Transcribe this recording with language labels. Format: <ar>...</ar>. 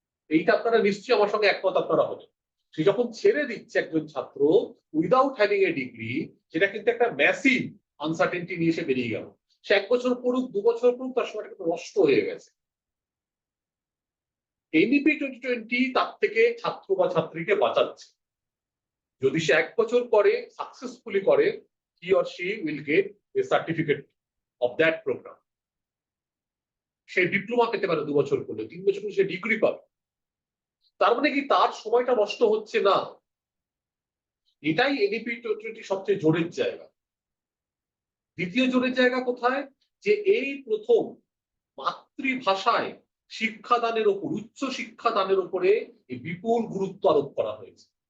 <bn>এইটা আপনারা নিশ্চয়ই আমার সঙ্গে একমত আপনারা হবেন। সে যখন ছেড়ে দিচ্ছে একজন ছাত্র উইদাউট হ্যাভিং এ ডিগ্রি, সেটা কিন্তু একটা ম্যাসিভ আনসার্টেনটি নিয়ে এসে বেরিয়ে গেল। সে 1 বছর পড়ুক 2 বছর পড়ুক, তার সময়টা কিন্তু নষ্ট হয়ে গেছে। NEP 2020 তার থেকে ছাত্র বা ছাত্রীকে বাঁচাচ্ছে। যদি সে 1 বছর পরে সাকসেসফুলি করে,</bn> <en>he or she will get a certificate of that program.</en> <bn>Say diploma পেতে পারে 2 বছর করলে, 3 বছর করলে সে ডিগ্রি পাবে। তার মানে কি তার সময়টা নষ্ট হচ্ছে না। এটাই এনইপি 2020 সবচেয়ে জোরের জায়গা। দ্বিতীয় জোরের জায়গা কোথায়? যে এই প্রথম মাতৃভাষায় শিক্ষাদানের উপর, উচ্চ শিক্ষাদানের উপরে বিপুল গুরুত্ব আরোপ করা হয়েছে।</bn>